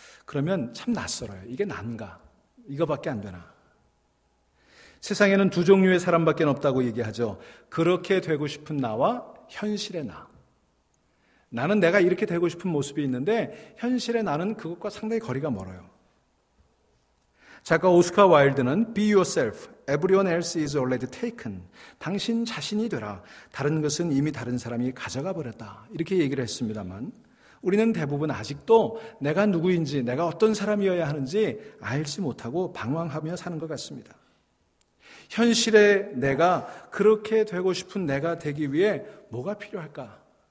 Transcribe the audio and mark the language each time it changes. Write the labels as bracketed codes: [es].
[ko] 그러면 참 낯설어요. 이게 난가? 이거밖에 안 되나? 세상에는 두 종류의 사람밖에 없다고 얘기하죠. 그렇게 되고 싶은 나와 현실의 나. 나는 내가 이렇게 되고 싶은 모습이 있는데 현실의 나는 그것과 상당히 거리가 멀어요. 작가 오스카 와일드는 [en] Be yourself, everyone else is already taken. [ko] 당신 자신이 되라. 다른 것은 이미 다른 사람이 가져가 버렸다. 이렇게 얘기를 했습니다만 우리는 대부분 아직도 내가 누구인지, 내가 어떤 사람이어야 하는지 알지 못하고 방황하며 사는 것 같습니다. 현실의 내가 그렇게 되고 싶은 내가 되기 위해 뭐가 필요할까?